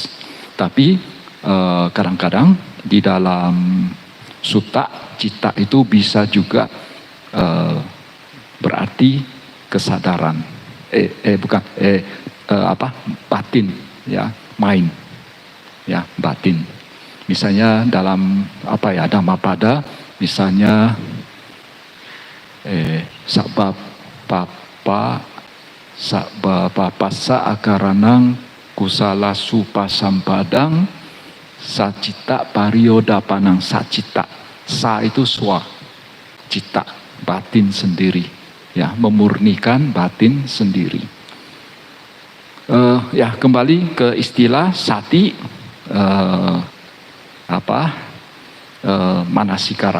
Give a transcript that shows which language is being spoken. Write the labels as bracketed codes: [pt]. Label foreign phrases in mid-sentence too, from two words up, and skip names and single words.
[id] Tapi kadang-kadang di dalam sutta, cita itu bisa juga berarti kesadaran. Batin, ya, mind, ya, batin. Misalnya dalam Dhammapada, misalnya [pi] sabba passa akaranang kusala supasampadang sacita pariyodapanang. [id] Sacita, sa itu swa, cita batin sendiri, ya, memurnikan batin sendiri. Ya, kembali ke istilah sati, manasikara.